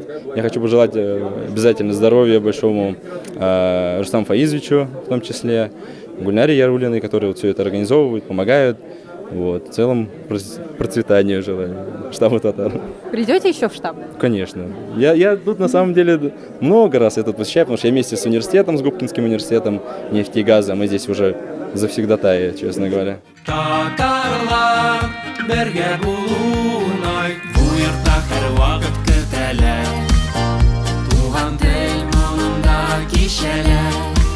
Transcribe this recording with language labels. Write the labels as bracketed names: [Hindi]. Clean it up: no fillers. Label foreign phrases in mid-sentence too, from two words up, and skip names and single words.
[Russian] Я хочу пожелать обязательно здоровья большому Рустаму Фаизовичу, в том числе Гульнаре Яруллиной, которые вот все это организовывают, помогают. Вот, в целом процветания желаю штабу татар. Придете еще в штаб? Конечно. Я тут на самом деле много раз это посещаю, потому что я вместе с университетом, с Губкинским университетом нефти и газа, мы здесь уже завсегдатаи, честно говоря. [Tatar] Татарлар бергә булуны бу йортта һәрвакыт көтәләр. Туган тел моңында кичәләр.